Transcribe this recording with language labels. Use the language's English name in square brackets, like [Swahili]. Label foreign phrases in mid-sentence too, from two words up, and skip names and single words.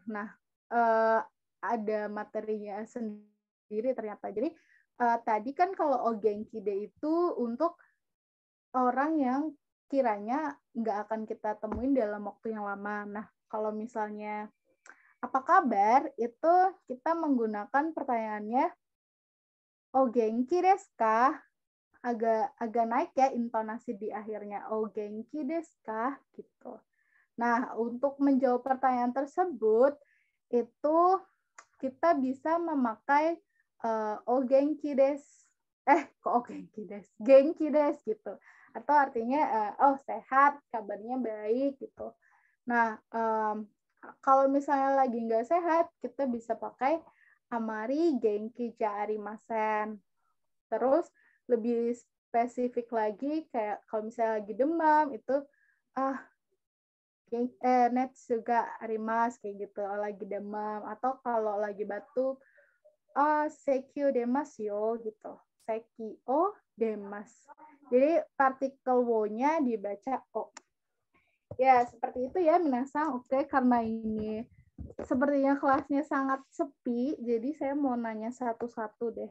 [Indonesian] Nah, ada materinya sendiri ternyata. Jadi, tadi kan kalau [Japanese] o genki de [Indonesian] itu untuk orang yang kiranya nggak akan kita temuin dalam waktu yang lama. Nah, kalau misalnya apa kabar, itu kita menggunakan pertanyaannya [Japanese] o genki desu ka? [Indonesian] Agak naik ya intonasi di akhirnya, [Japanese] o genki desu ka? Gitu. [Indonesian] Nah, untuk menjawab pertanyaan tersebut, itu kita bisa memakai [Japanese] o genki desu. Kok o genki desu? Genki desu gitu. [Indonesian] Atau artinya, sehat, kabarnya baik gitu. Nah, kalau misalnya lagi nggak sehat, kita bisa pakai [Japanese] amari genki ja arimasen. [Indonesian] Terus lebih spesifik lagi, kayak kalau misalnya lagi demam, itu [Japanese] netsu ga arimasu, [Indonesian] kayak gitu, lagi demam. Atau kalau lagi batuk, [Japanese] seki o demasu yo, [Indonesian] gitu. [Japanese] Seki o demasu. [Indonesian] Jadi partikel wo-nya dibaca o. Ya, seperti itu ya minasang. Oke, karena ini sepertinya kelasnya sangat sepi, jadi saya mau nanya satu-satu deh.